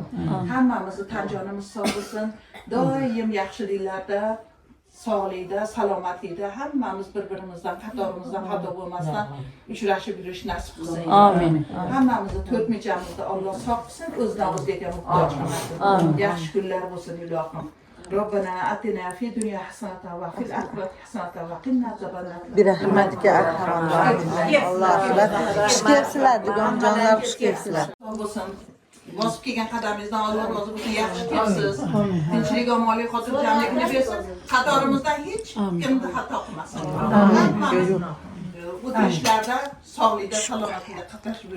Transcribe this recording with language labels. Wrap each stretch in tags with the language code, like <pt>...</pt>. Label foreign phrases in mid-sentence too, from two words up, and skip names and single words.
<uz>Hammamizni tan jonimiz sog' bo'lsin. Doim yaxshiliklarda, sog'likda, salomatlikda hammamiz bir-birimizdan, qatorimizdan xato bo'lmasdan uchrashib yurish nasib qilsin. Amin. Hammamizni to'rtmechamizni Alloh sog' qilsin, o'zidan o'zgaga muhtoj qilmasin. Yaxshi kunlar bo'lsin ilohim.</uz> <ar>ربنا آتنا في الدنيا حسنة وفي الآخرة حسنة وقنا عذاب النار. برحمتك أرحم الراحمين. الله أكبر.</ar> <uz>Xush kelibsizlar, jonlar, xush kelibsizlar. Bo'lsin. Bosib kelgan qadamingizdan Alloh rozi bo'lsin, yaxshi kelibsiz. Tinchlik, omonlik, xotirjamlikni bersin. Qatorimizdan hech kimni xato qilmasin. Bu ishlarda sog'likda, salomatlikda qatnashib yurishimiz.</uz>